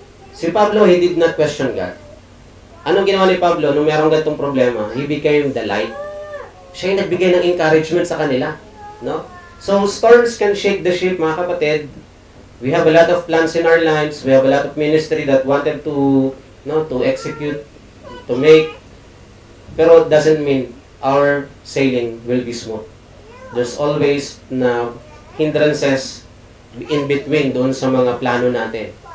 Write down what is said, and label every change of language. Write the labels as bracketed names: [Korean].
[English] Si Pablo, he did not question God. [Filipino] Anong ginawa ni Pablo nung merong ganitong problema? [English] He became the light. [Filipino] Siya yung nagbigay ng encouragement sa kanila. [English] No? So, storms can shake the ship, [Filipino] mga kapatid. [English] We have a lot of plans in our lives. We have a lot of ministry that wanted to execute, to make. Pero it doesn't mean our sailing will be smooth. There's always [Filipino] na [English] hindrances in between [Filipino] doon sa mga plano natin.